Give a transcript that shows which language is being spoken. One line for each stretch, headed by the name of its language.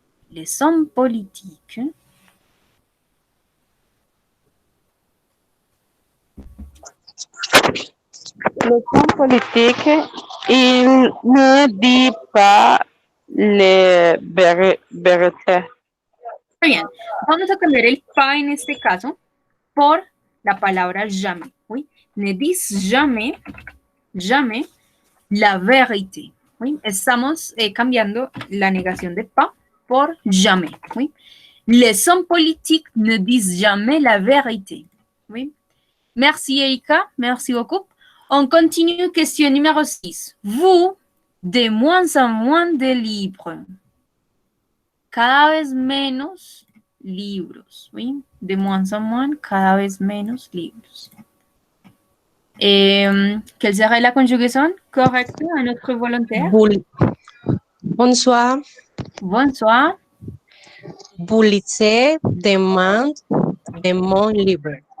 French: Les hommes politiques Les hommes politiques, ils ne disent pas les vérités.
Spanish: Muy bien. Vamos a cambiar el pas en este caso por la palabra jamais. ¿Oui?
French: Ne dis jamais la vérité. ¿Oui?
Spanish: Estamos cambiando la negación de pas por jamais.
French: ¿Oui? Les hommes politiques ne disent jamais la vérité. ¿Oui? Merci Erika, merci beaucoup. On continue, question numéro 6. Vous, de moins en moins de livres.
Spanish: Cada vez menos libros, ¿sí?
French: De moins en moins,
Spanish: cada vez menos libros.
French: Quelle serait la conjugaison correcte à notre volontaire? Bonsoir. Bonsoir. Vous lisez de mon livre.